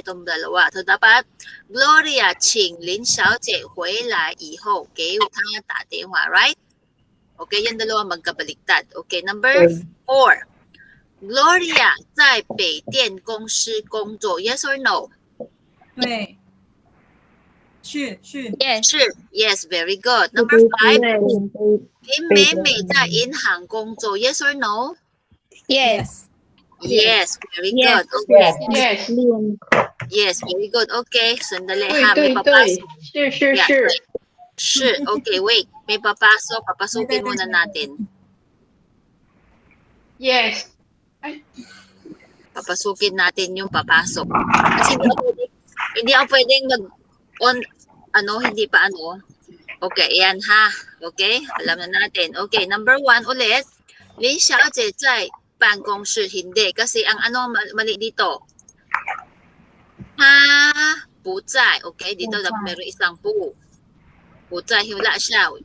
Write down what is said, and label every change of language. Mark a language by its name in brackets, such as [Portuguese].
[Filipino] Itong dalawa. So, dapat, Gloria Ching Lin Xiaojie [Chinese] 回来以后给他打电话. [Filipino] Right? Okay, yung dalawa magkabaliktad. Okay, number 4. [Chinese] Gloria 在北电公司工作. [English] Yes or no? [Chinese] 对是 [English] yes， [Chinese] 是 [English] Yes, very good. Number 5. [Chinese] 对林美美在银行工作. [English] Yes or no? yes， Yes, very Yes. good. Okay. Yes. Yes, very good. Okay, [Filipino] sandali Tuy, ha. May tuy, tuy. papasok. [English] Sure. Yeah. Sure. Okay, wait. [Filipino] May papasok. Papasukin muna natin. [English] Yes. [Filipino] Papasukin natin yung papasok. Kasi hindi ako pwedeng mag-on, hindi pa ano. Okay, yan ha. Okay, alam na natin. Okay, number 1 ulit. [Chinese] Lin Xiaojie 在办公室. [Filipino] Hindi. Kasi ang mali dito. [Chinese] 不在. [Filipino] Okay, dito meron isang pu. [Chinese] 不在, [Filipino] wala siya.